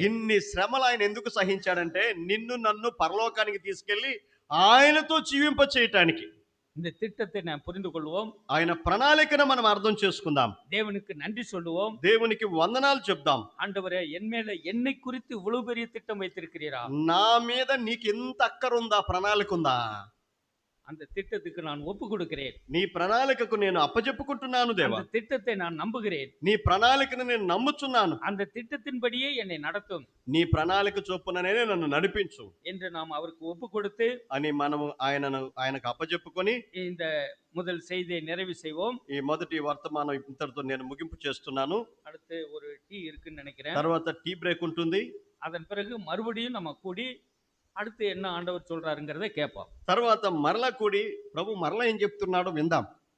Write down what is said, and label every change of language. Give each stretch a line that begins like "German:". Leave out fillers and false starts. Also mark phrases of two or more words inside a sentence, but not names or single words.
Telugu: ఇన్ని శ్రమలు ఆయన ఎందుకు సహించాడంటే నిన్ను నన్ను పరలోకానికి తీసుకెళ్లి ఆయనతో జీవింప చేయటానికి.
Tamil: இந்த திட்டத்தை நாம் புரிந்து கொள்வோம்.
Telugu: ఆయన ప్రణాళికను మనం అర్థం చేసుకుందాం.
Tamil: தேவனுக்கு நன்றி சொல்லுவோம்.
Telugu: దేవునికి వందనాలు చెప్దాం.
Tamil: ஆண்டவரே, என் மேல என்னை குறித்து இவ்வளவு பெரிய திட்டம் வைத்திருக்கிறீரா?
Telugu: నా మీద నీకు ఎంత అక్కరుందా, ప్రణాళిక ఉందా?
Tamil: அந்த திட்டத்துக்கு நான் ஒப்பு கொடுக்கிறேன்.
Telugu: నీ ప్రణాళికకు నేను అప్పచెప్పుకుంటున్నాను దేవా.
Tamil: அந்த திட்டத்தை நான் நம்புகிறேன்.
Telugu: నీ ప్రణాళికను నేను నమ్ముచున్నాను.
Tamil: அந்த திட்டத்தின்படியே என்னை நடத்தும்
Telugu: నీ ప్రణాళిక చొప్పుననే నన్ను నడిపించు
Tamil: என்று நாம் அவருக்கு ஒப்பு கொடுத்து
Telugu: అని మనము ఆయనకు అప్పచెప్పుకొని
Tamil: இந்த முதல் செய்தியை நிறைவு செய்வோம்.
Telugu: ఈ మొదటి వర్తమానం ఇంతటితో నేను ముగింపు చేస్తున్నాను.
Tamil: அடுத்து ஒரு டீ இருக்குன்னு நினைக்கிறேன்.
Telugu: తర్వాత
English: tea break
Telugu: ఉంటుంది.
Tamil: அதன் பிறகு மறுபடியும் நம்ம கூடி அடுத்து என்ன ஆண்டவர் சொல்றாருங்கிறதை கேட்போம்.
Telugu: తర్వాత మరలా కూడి ప్రభు మరలా ఏం చెప్తున్నాడో విందాం.